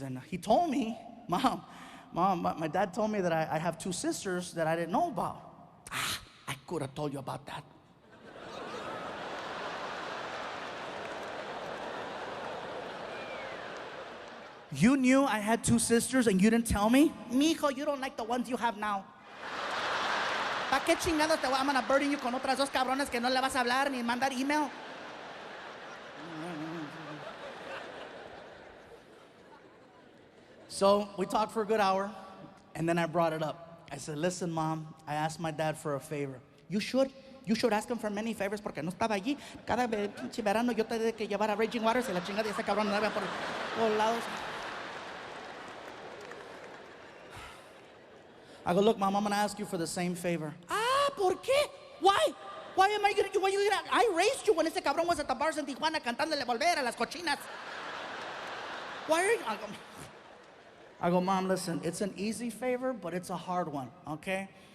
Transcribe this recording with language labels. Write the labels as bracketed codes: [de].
[en] And he told me, Mom, my dad told me that I have two sisters that I didn't know about. I could have told you about that. You knew I had two sisters and you didn't tell me? Mijo, you don't like the ones you have now. [es] ¿Para qué chingados te voy a [en] burden you [es] con otras dos cabrones que no le vas a hablar ni mandar email? [en] So we talked for a good hour, and then I brought it up. I said, listen, Mom, I asked my dad for a favor. You should ask him for many favors [es] porque no estaba allí. Cada pinche verano yo tenía que llevar a Raging Waters y la chingada de ese cabrón no había por todos lados. [en] I go, look, Mom, I'm going to ask you for the same favor. [es] ¿Por qué? [en] Why? Why am I going to do? I raised you when [es] ese cabrón [en] was at the bars in Tijuana [es] cantándole volver a las cochinas. [en] Why are you? I go, Mom, listen, it's an easy favor, but it's a hard one, okay?